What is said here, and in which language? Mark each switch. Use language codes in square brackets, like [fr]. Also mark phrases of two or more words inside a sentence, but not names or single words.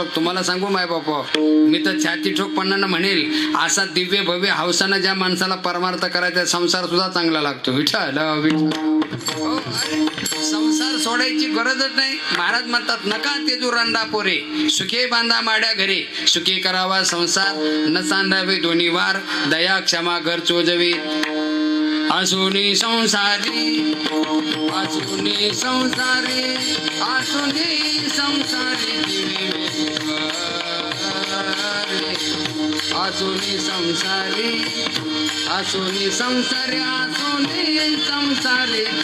[mr] तुम्हाला सांगू माय बापा, मी तर छाती ठोकपणानं म्हणेल, असा दिव्य भव्य हौसानं ज्या माणसाला परमार्थ करायचा संसार सुद्धा चांगला लागतो. विठ्ठल संसार सोडायची गरजच नाही. महाराज म्हणतात, नका तेजू रांडा पोरे, सुखे बांधा माड्या घरे, सुखे करावा संसार, न सांडावे दोन्ही वार, दया क्षमा घर चोजवे. आसुनी संसारी, आसुनी संसारी, आसुनी संसारी जीवे आसुनी संसारी, आसुनी संसारी, आसुनी संसारी